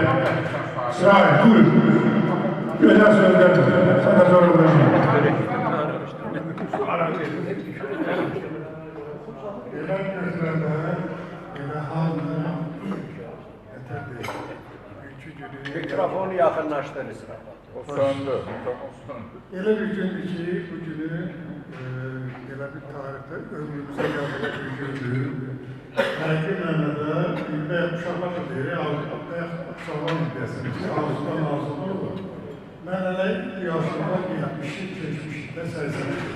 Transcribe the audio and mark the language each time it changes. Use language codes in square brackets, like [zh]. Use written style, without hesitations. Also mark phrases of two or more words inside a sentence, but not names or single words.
[tr] İsrail dur. Güzel sözlerdir. Sana zorundayım. Gelen gözlerine, gelen haline yeter değil. Mikrofonu yakınlaştır İsra. [az] Elə bir gündür ki, bu günü elə bir tarixdə ömrümüzə yazılan bir gündür. Həqiqi mənada və uşaqlar da deyir, uşaqlar deyəsin ki, arzudan arzudan olur. Mən elə yaşımda 70'i keçmişdə 80'i.